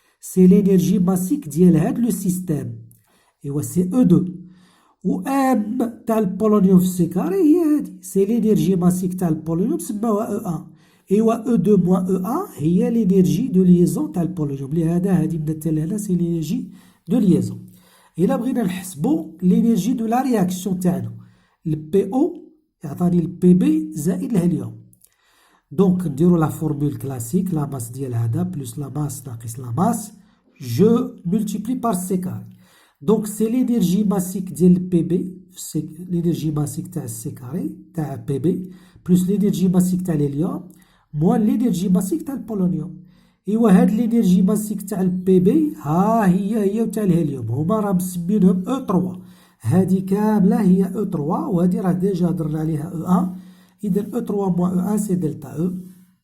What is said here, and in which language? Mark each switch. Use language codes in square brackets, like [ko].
[fr] C'est l'énergie massique ديال le système. Et c'est E2. [ar] و M تاع البولونيوم في السي كاري هي هذه. [fr] C'est l'énergie massique تاع البولونيوم سماوها E1. ايوا E2 moins E1 هي l'énergie de liaison [ar] تاع البولونيوم. لهذا هذه بدات لهنا [fr] c'est l'énergie de liaison. [ar] إلا بغينا نحسبو [fr] l'énergie de la réaction [ar] تاعنا. الPO يعطاني الPB زائد الهيليوم. [fr] Donc, [ar] نديرو [fr] la formule classique, la masse [ar] ديال هذا [fr] plus la masse [ar] ناقص [fr] la masse, je multiplie par C carré. Donc, c'est l'énergie massique ديال PB, l'énergie massique تاع C carré, تاع PB, plus l'énergie massique تاع l'hélium, moins l'énergie massique تاع البولونيوم. [ar] إيوا هاد [fr] l'énergie massique [ar] تاع PB ها هي تاع الهيليوم، هما راه مسمينهم E3. هادي كاملة هي E3 وهادي راه ديجا هضرنا عليها E1. إذا [fr] E3 moins E1 c'est delta E.